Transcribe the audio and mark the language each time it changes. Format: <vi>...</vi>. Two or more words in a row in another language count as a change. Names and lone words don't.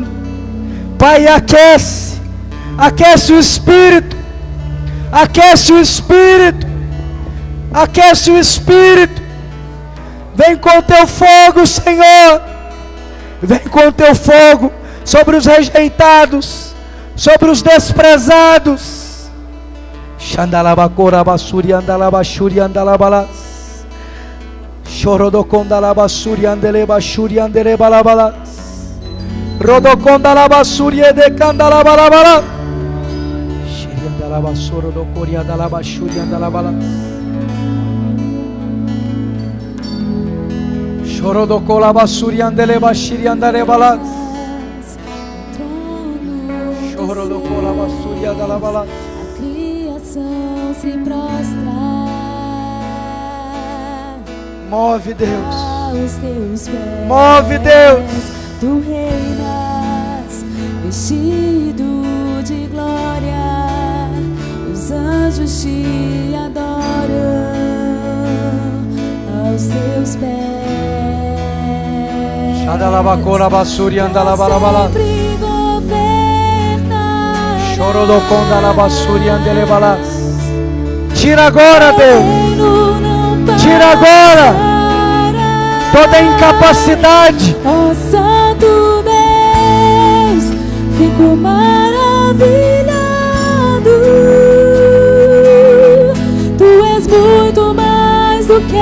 <pt>Pai, aquece o Espírito, aquece o Espírito, aquece o Espírito. Vem com o teu fogo, Senhor. Vem com o teu fogo sobre os rejeitados, sobre os desprezados. Xandalabacora basuri andalabashuri andalabalas. Chorodocondalabasuri andelebashuri andelebalabalas. Rodocondalabasuri edecandalabalabala. Shiriandalabasoro docori andalabashuri andalabalas. Chorodocolabasuri andelebashiri andalebalas. Chorodocolabasuri andalabalas. Se prostrar, move, Deus, aos teus pés, move, Deus. Tu reinas vestido de glória, os anjos te adoram aos teus pés. Shadalabacora basuri andalabalabala. Chorodocondalabasuri andelebalas. Tira agora, Deus. Tira agora toda incapacidade. Ó Santo Deus, fico maravilhado. Tu és muito mais do que</pt>